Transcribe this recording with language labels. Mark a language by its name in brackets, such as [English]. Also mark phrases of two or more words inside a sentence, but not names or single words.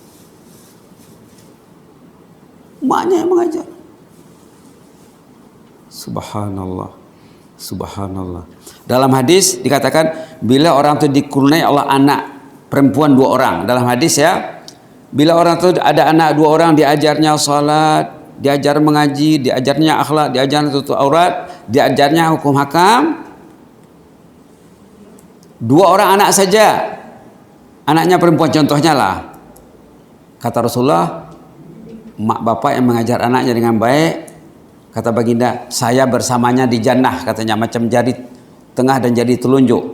[Malay] Maknya yang mengajar. Subhanallah. Subhanallah. Dalam hadis dikatakan bila orang itu dikurniai Allah anak perempuan 2 orang. Dalam hadis ya, bila orang itu ada anak 2 orang, diajarnya salat, diajar mengaji, diajarnya akhlak, diajarnya tutup aurat, diajarnya hukum hakam. 2 orang anak saja, anaknya perempuan contohnya lah. Kata Rasulullah, mak bapak yang mengajar anaknya dengan baik, kata baginda, saya bersamanya di jannah, katanya, macam jari tengah dan jari telunjuk.